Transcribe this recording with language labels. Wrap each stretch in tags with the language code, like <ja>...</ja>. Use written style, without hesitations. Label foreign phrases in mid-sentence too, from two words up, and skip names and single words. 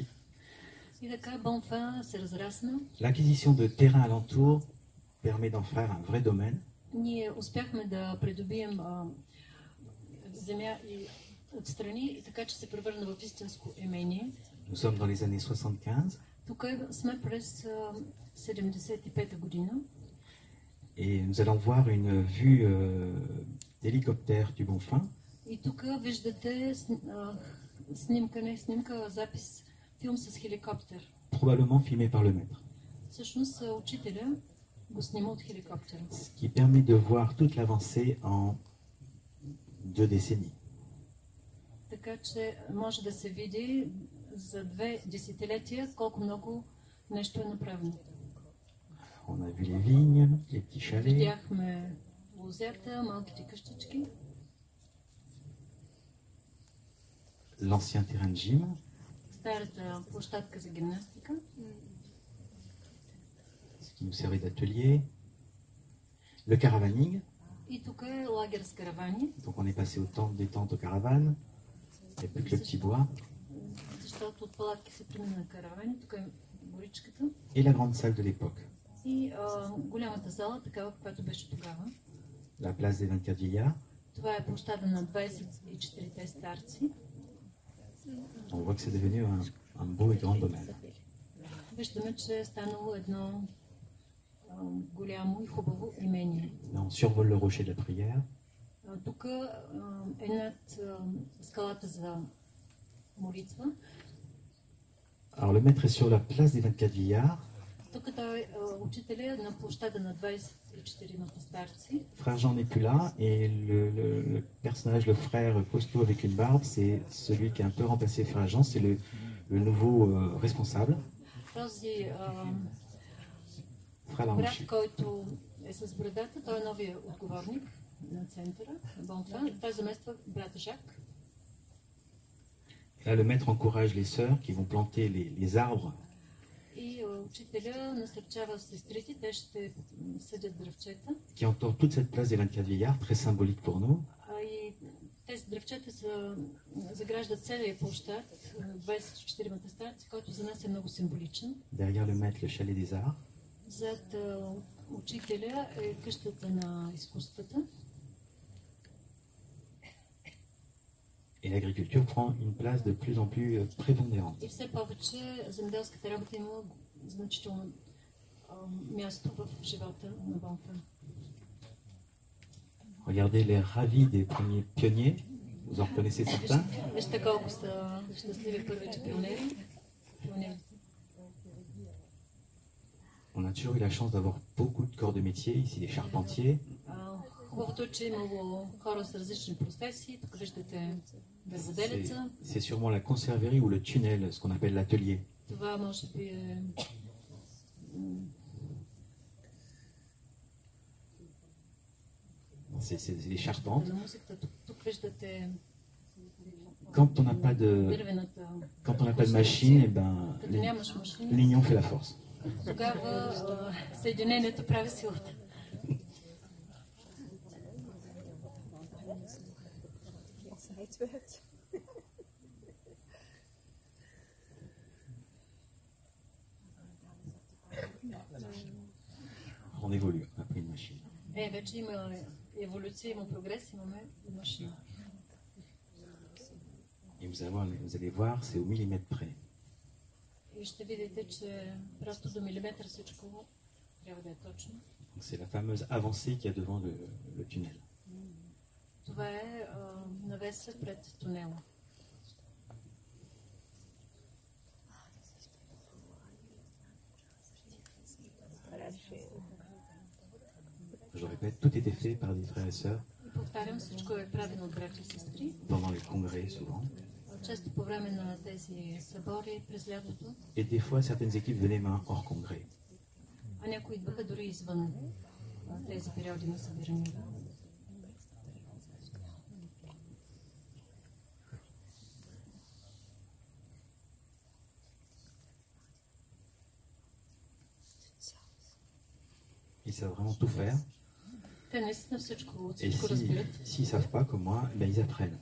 <bg>И така Бонфин се разрасна.</bg> <fr>L'acquisition de terrain alentour permet d'en faire un vrai domaine.</fr> <bg>Ние успяхме да придобием земя и отстрани, и така че се превърна в истинско имение.</bg> <fr>Nous sommes dans les années 75</fr> <bg>Тук сме през 75-та година.</bg> <fr>et nous allons voir une vue d'hélicoptère du Bonfin.</fr> <bg>И тук виждате снимка, запис, филм с хеликоптер.</bg> <fr>Probablement filmé par le maître.</fr> <bg>Всъщност учителя го снима от хеликоптера.</bg> <fr>Ce qui permet de voir toute l'avancée en 2 décennies.</fr> <bg>Така че може да се види за 2 десетилетия колко много нещо е направено.</bg> <fr>On a vu les vignes, les petits chalets,</fr> <bg>Видяхме лозята, малките къщички,</bg> <fr>l'ancien terrain de gym,</fr> <bg>старата площадка за гимнастика,</bg> <fr>ce qui nous servait d'atelier, le caravaning,</fr> <bg>и тук е лагер с каравани,</bg> <fr>donc on est passé au temps des tentes aux caravanes, il n'y a plus que le petit bois,</fr> <bg>защото от палатки се премина на каравани, тук е горичката</bg> <fr>et la grande salle de l'époque,</fr> <bg>и голямата зала, такава, която беше тогава.</bg> <fr>la place des 24 vieillards.</fr> <bg>Това е площада на 24-те старци.</bg> <fr>On voit que c'est devenu un beau et grand domaine.</fr> <bg>Виждаме, че е станало едно голямо и хубаво имение.</bg> <fr>Là, on survole le rocher de la prière.</fr> <bg>Тук е над скалата за молитва.</bg> <fr>Alors le maître est sur la place des 24 vieillards.</fr> <bg>Тук той е учителя на площада на 24-те старци.</bg> <fr>Frère Jean n'est plus là et le personnage, le frère costaud avec une barbe, c'est celui qui a un peu remplacé Frère Jean, c'est le nouveau responsable,</fr> <bg>Този</bg> <fr>Frère</fr> <bg>брат, Larouchi. който е с брадата, той е новия отговорник на центъра, Бонфан. Той замества брата Жак.</bg> <fr>Là, le maître encourage les sœurs qui vont planter les arbres</fr> <bg>И учителя насърчава сестрите, те ще съдят дръвчета.</bg> <fr>qui entourent toute cette place des 24 vieillards, très symbolique pour nous.</fr> <bg>И тези дръвчета заграждат целия площад, 24-те старци, който за нас е много символичен.</bg> <fr>Derrière le maître, le chalet des arts.</fr> <bg>Зад учителя е къщата на изкуствата.</bg> <fr>Et l'agriculture prend une place de plus en plus prépondérante.</fr> <bg>И все повече земеделската работа има значително място в живота на Бонфан.</bg> <fr>Regardez les ravis des premiers pionniers, vous en reconnaissez certains.</fr> <bg>Вижте колко са щастливи първите пионери.</bg> <fr>On a toujours eu la chance d'avoir beaucoup de corps de métier, ici des charpentiers,</fr> <bg>Хубавото е, че имало хора с различни професии. Тук виждате дърводелеца.</bg> <fr>c'est sûrement la conserverie ou le tunnel, ce qu'on appelle l'atelier.</fr> <bg>Това може би е</bg> <fr>C'est les charpentes.</fr> <bg>на музиката. Тук виждате</bg> <fr>Quand on n'a pas de,</fr> <bg>дървената.</bg> <fr>quand on n'a pas de machine, eh ben,</fr> <bg>Като нямаш машина,</bg> <fr>l'union fait la force.</fr> <bg>тогава съединението прави силата.</bg> <fr>On évolue, on a pris une machine.</fr> <bg>Вече има еволюция, има прогрес, имаме машина.</bg> <fr>Et vous allez voir, c'est au millimètre près.</fr> <bg>И ще видите, че просто до милиметър всичко трябва да е точно.</bg> <fr>C'est la fameuse avancée qu'il y a devant le tunnel.</fr> <bg>Това е навеса пред тунела.</bg> <fr>Je répète, tout était fait par des frères et sœurs</fr> <bg>И повтарям, всичко е правено от братя и сестри.</bg> <fr>pendant les congrès souvent.</fr> <bg>Често по време на тези събори през лятото,</bg> <fr>Et des fois, certaines équipes venaient même hors congrès.</fr> <bg>а някои идваха дори извън тези периоди на събирания.</bg> <fr>Ils savent vraiment tout faire.</fr> <bg>Те наистина всичко, от</bg> <fr>Et</fr> <bg>всичко разбират.</bg> <fr>s'ils ne savent pas comme moi, ben, ils apprennent.</fr>